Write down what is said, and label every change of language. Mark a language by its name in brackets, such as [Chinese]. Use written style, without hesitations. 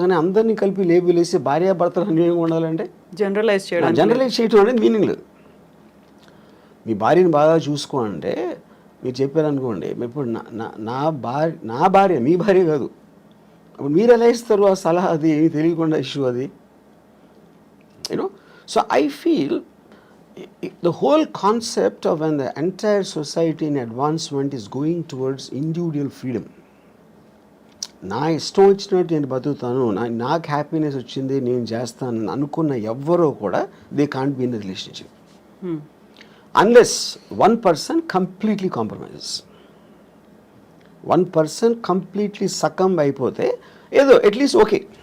[Telugu] కానీ అందరినీ కలిపి లేబుల్ వేసి భార్యాభర్తలు అన్యోన్యంగా ఉండాలంటే జనరలైజ్ చేయడం అనేది మీనింగ్ లేదు. మీ భార్యని బాగా చూసుకోంటే మీరు చెప్పారనుకోండి, ఇప్పుడు నా భార్య మీ భార్య కాదు, అప్పుడు మీరు ఎలా ఇస్తారు ఆ సలహా? అది ఏమి తెలియకుండా ఇష్యూ అది. [English] You know, so I feel the whole concept of when the entire society in advancement is going towards individual freedom. [Telugu] నా ఇష్టం వచ్చినట్టు నేను బతుకుతాను, నాకు హ్యాపీనెస్ వచ్చింది నేను చేస్తాను అనుకున్న ఎవ్వరూ కూడా [English] They can't be in the relationship unless one person completely compromises. [Telugu] One person completely succumb అయిపోతే ఏదో అట్లీస్ట్ ఓకే.